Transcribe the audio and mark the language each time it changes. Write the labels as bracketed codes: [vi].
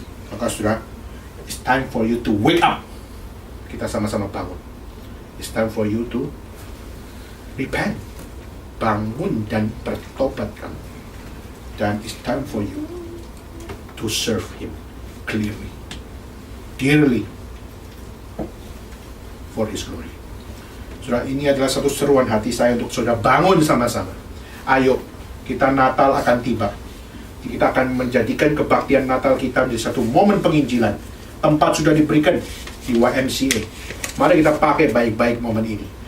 [id] Maka saudara, [en] it's time for you to wake up. [id] Kita sama-sama bangun. [en] It's time for you to repent. [id] Bangun dan bertobat kamu. Dan [en] it's time for you to serve Him clearly, dearly, for His glory. [id] Saudara, ini adalah satu seruan hati saya untuk saudara bangun sama-sama. Ayo, kita Natal akan tiba. Kita akan menjadikan kebaktian Natal kita menjadi satu momen penginjilan. Tempat sudah diberikan di YMCA. Mari kita pakai baik-baik momen ini.